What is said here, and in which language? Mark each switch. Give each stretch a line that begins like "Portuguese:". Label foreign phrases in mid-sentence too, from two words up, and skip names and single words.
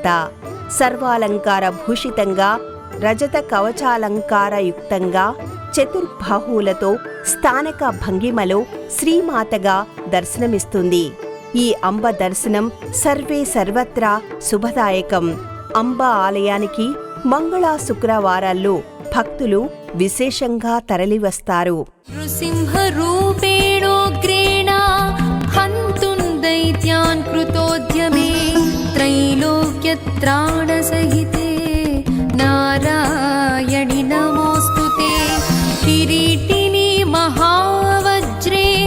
Telugu: సర్వాలంకార భూషితంగా, రజత కవచాలంకారయుక్తంగా, చతుర్బాహువులతో స్థానక భంగిమలో శ్రీమాతగా దర్శనమిస్తుంది. ఈ అంబ దర్శనం సర్వే సర్వత్రా శుభదాయకం. అంబ ఆలయానికి మంగళ శుక్రవారాల్లో భక్తులు విశేషంగా తరలివస్తారు.
Sanskrit: नृसिंहरूपेणोग्रेण हन्तुं दैत्यान् कृतोद्यमे त्रैलोक्यत्राणसहिते नारायणि नमोऽस्तु ते किरीटिनि महावज्रे